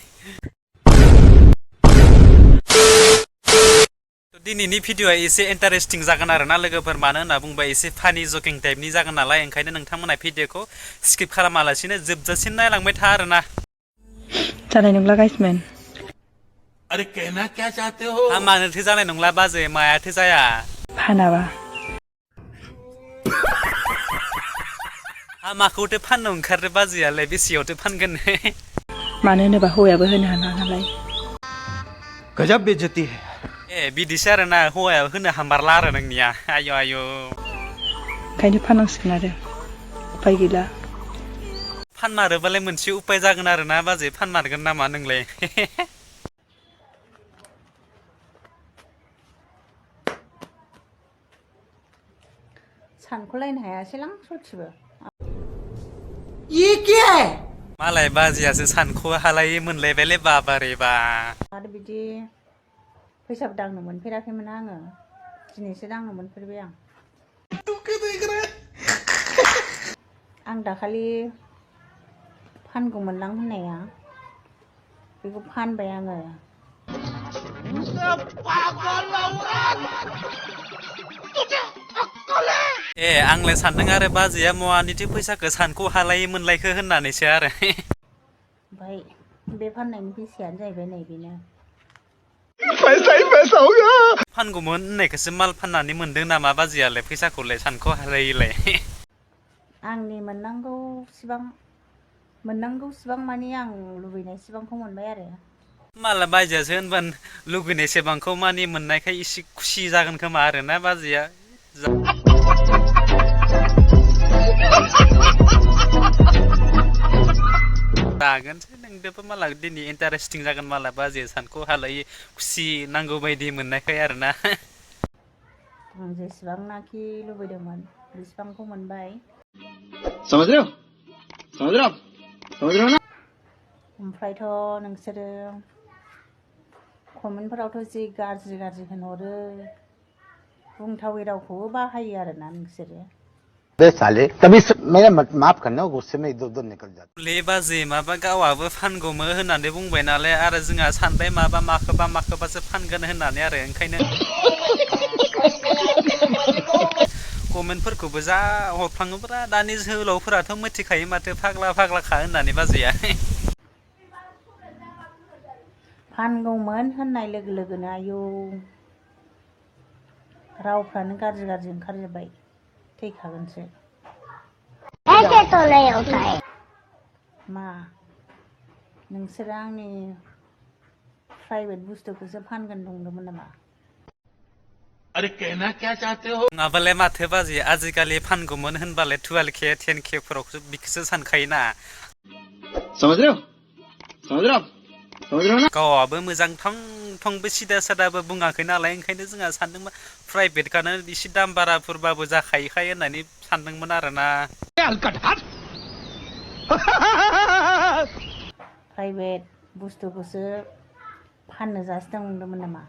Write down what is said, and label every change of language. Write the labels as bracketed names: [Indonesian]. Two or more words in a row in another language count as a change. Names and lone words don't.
[Bodo] दिनैनि भिडिअआ एसे इन्टारेस्टिं जागोन आरोना लोगोफोर मानो होनना बुंबा एसे फानि जकिं टाइपनि जागोन नालाय ओंखायनो नोंथांमोना भिडिअखौ स्किप खालामालासिनो जोबजासिम नायलांबाय था आरोना जानाय नंला गाइसमैन [Hindi] अरे कहना क्या चाहते हो [Bodo] मानोथो जानाय नंला बाजै मायाथो जाया फानाबा माखौथो फाननो ओंखारदो बाजैयालाय बेसेयावथो फानगोन मानो होनोबा हौवायाबो होनो हाला नालाय [Hindi] गजब बेइज्जती है [Bodo] ए बिदिसो आरोना हौवाया होनो हामारला आरो नोंनिया आयौ आयौ ओंखायनो फाननांसिगोन आरो उफाय गैला फानमारोबालाय मोनसे उपाय जागोन आरोना बाजै फानमारगोन नामा नोंलाय सानख'लायनो हायासैलां सयथिबो [Hindi] ये क्या है [Bodo] मालाय बाजैयासो सानख' हालायै मोनलायबायलै बाबारे बा आरो बिदि फैसाबो दांनो मोनफेराखैमोन आङो दिनैसो दांनो मोनफेरबाय आं दाखालि फानगौमोनलां होननाया बेखौ फानबाय आङो ए आंलाय सानदों आरो बाजैया मवानिथो फैसाखौ सानख' हालायै मोनलायखो होननानैसो आरो ओमफ्राय बे फाननायनि फैसायानो जाहैबाय नैबेनो [Hindi] पैसा ही पैसा होगा [Bodo] फानगौमोन होननायखौसो माल फाननानै मोनदों नामा बाजैयालाय फैसाखौलाय सानख' हालायैलाय आंनि मोननांगौ सिबां माने आं लुबैनाय सिबांखौ मोनबाय आरो माला बाजैयासो होनबा लुगैनाय सेबांखौ मानि मोननायखाय एसे खुसि जागोन खोमा आरोना बाजैया जागोनसै नोंदोबो माला दिनै इन्टारेस्टिं जागोन माला बाजैया सानख' हालायै खुसि नांगौ बायदि मोननायखाय आरोना आं जेसेबांनाखि लुबैदोंमोन बेसेबांखौ मोनबाय [Hindi] समझ रहे हो ना [Bodo] ओमफ्रायथ' नोंसोरो कमेन्टफोरावथ' जि गाज्रि होनहरो बुंथावै रावखौबो बाहायो आरोना नोंसोरो [Hindi] साले तभी मेरा माफ करना गुस्से में इधर उधर निकल जाता [Bodo] ले बाजै माबा गावाबो फानगौमोन होननानै बुंबाय नालाय आरो जोंहा सानबाय माबा माखोबासो फानगोन होननानै आरो ओंखायनो कमेन्टफोरखौबो जा हरफ्लाङोब्रा दानि जोहोलावफोराथ' मिथिखायो माथो फाग्लाखा होननानै बाजैया फानगौमोन होननाय लोगो लोगोनो आयौ रावफ्रानो गाज्रि ओंखारजोब्बाय थैखागोनसो मा नोंसोरो आंनि प्राइभेट बुस्थुखौसो फानगोन नंदोंमोन नामा [Hindi] अरे कहना क्या चाहते हो [Bodo] नङाबालाय माथो बाजै आजिखालि फानगौमोन होनबालाय 12K 10K फोरावसो बिखौसो सानखायोना [Hindi] समझ रहे हो ना [Bodo] गावाबो मोजां थंबो सिदा सादाबो बुङाखै नालाय ओंखायनो जोंहा सानदोंमोन प्राइभेटखानो एसे दाम बाराफोरबाबो जाखायोखाय होननानै सानदोंमोन आरोना प्राइभेट बुस्थुखौसो फाननो जासिदों नंदोंमोन नामा